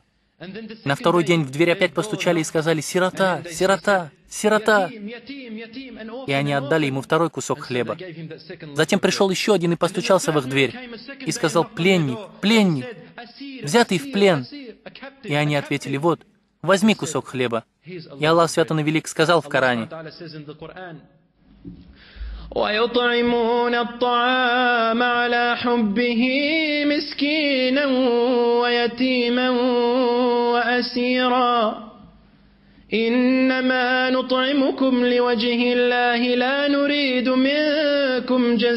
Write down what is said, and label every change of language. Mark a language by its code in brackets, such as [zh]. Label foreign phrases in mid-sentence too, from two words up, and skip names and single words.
[ru] На второй день в дверь опять постучали и сказали: «Сирота, сирота, сирота». И они отдали ему 2 кусок хлеба. Затем пришел еще один и постучался в их дверь и сказал: «Пленник, пленник, взятый в плен». И они ответили: «Вот, возьми кусок хлеба». И Аллах, свят Он и велик, сказал в Коране: [ar] ويطعمون الطعام على حبه مسكينا ويتيما وأسيرا إنما نطعمكم لوجه الله لا نريد منكم